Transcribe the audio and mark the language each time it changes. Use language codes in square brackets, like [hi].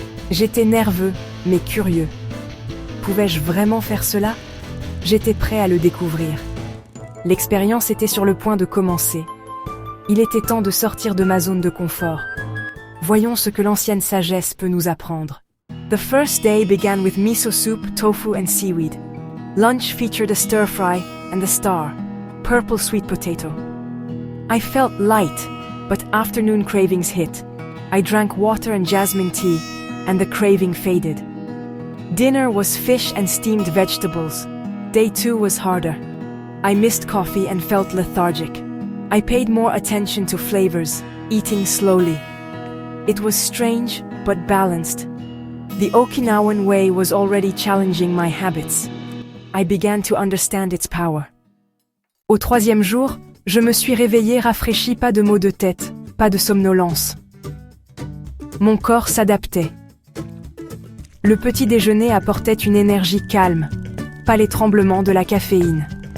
[fr] J'étais nerveux, mais curieux. Pouvais-je vraiment faire cela ? J'étais prêt à le découvrir. L'expérience était sur le point de commencer. Il était temps de sortir de ma zone de confort. Voyons ce que l'ancienne sagesse peut nous apprendre. [en] The first day began with miso soup, tofu and seaweed. Lunch featured a stir-fry and the star, purple sweet potato. I felt light, but afternoon cravings hit. I drank water and jasmine tea, and the craving faded. Dinner was fish and steamed vegetables. Day 2 was harder. I missed coffee and felt lethargic. I paid more attention to flavors, eating slowly. It was strange, but balanced. The Okinawan way was already challenging my habits. I began to understand its power. [fr] Au 3e jour, je me suis réveillée rafraîchie, pas de maux de tête, pas de somnolence. Mon corps s'adaptait. Le petit déjeuner apportait une énergie calme, pas les tremblements de la caféine.